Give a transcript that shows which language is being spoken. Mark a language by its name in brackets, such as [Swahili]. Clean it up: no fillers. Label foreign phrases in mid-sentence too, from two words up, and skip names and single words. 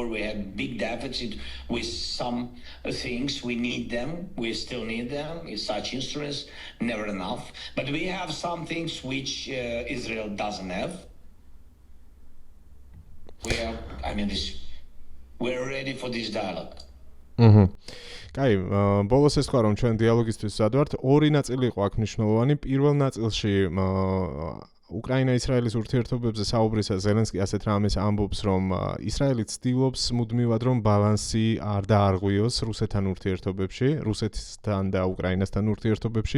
[English] We had big deficit with some things. We need them. We still need them. It's such instruments, never enough. But we have some things which Israel doesn't have. We're ready for this dialogue. [Georgian] კაი, ბოლოს ეს თქვა, რომ ჩვენ დიალოგისთვის მზად ვართ. ორი ნაწილი იყო აქ მნიშვნელოვანი. პირველ ნაწილში უკრაინა-ისრაელის ურთიერთობებზე საუბრისას ზელენსკი ასეთ რამეს ამბობს, რომ ისრაელი ცდილობს მუდმივად, რომ ბალანსი არ დაარღვიოს რუსეთთან ურთიერთობებში, რუსეთთან და უკრაინასთან ურთიერთობებში.